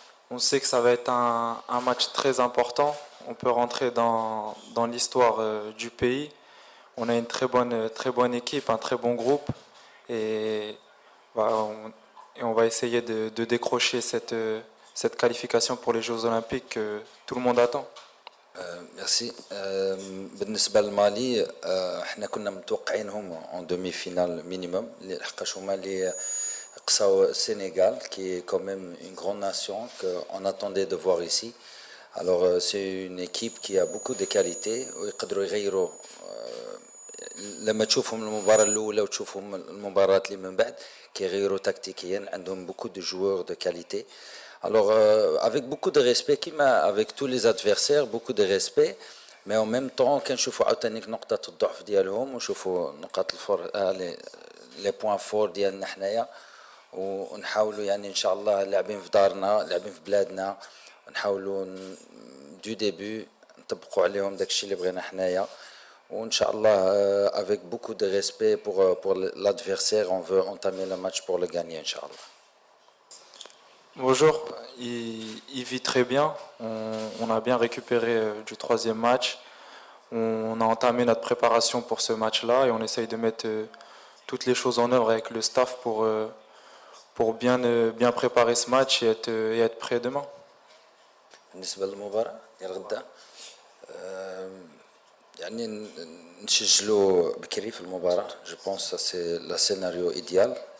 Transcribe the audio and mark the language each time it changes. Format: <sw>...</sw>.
<fr>On sait que ça va être un match très important. On peut rentrer dans l'histoire du pays. On a une très bonne équipe, un très bon groupe. Et, on va essayer de décrocher cette qualification pour les Jeux Olympiques que tout le monde attend. ميرسي.</fr> <ar>بالنسبه لمالي احنا كنا متوقعينهم اون دومي فينال مينيموم لحقاش هما اللي قصاو السنغال</ar> <fr>qui est quand même une grande nation qu'on attendait de voir ici. Alors c'est une équipe qui a beaucoup de qualités</fr> <ar>ويقدروا يغيروا لما تشوفهم المباراة الأولى وتشوفهم المباراة اللي من بعد كيغيروا تكتيكيا عندهم</ar> <fr>beaucoup de joueurs de qualité. Alors, avec beaucoup de respect, avec tous les adversaires, beaucoup de respect, mais en même temps,</fr> <ar>كنشوفوا عاوتاني نقطة الضعف ديالهم ونشوفوا نقاط</ar> <fr>les points forts</fr> <ar>ديالنا حنايا ونحاولوا يعني إن شاء الله لاعبين في دارنا لاعبين في بلادنا ونحاولوا</ar> <fr>دو ديبي</fr> <ar>نطبقوا عليهم داكشي اللي بغينا حنايا وإن شاء الله</ar> <fr>avec beaucoup de respect pour l'adversaire, on veut entamer le match pour le gagner</fr> <ar>إن شاء الله.</ar> <fr>Bonjour, il vit très bien. On a bien récupéré du troisième match. On a entamé notre préparation pour ce match-là et on essaye de mettre toutes les choses en œuvre avec le staff pour bien préparer ce match et être prêt demain.</fr> <ar>بالنسبة للمباراة ديال غدا يعني نسجلوا بكري في المباراة.</ar> <fr>جو بونس سي لا سيناريو ايديال.</fr>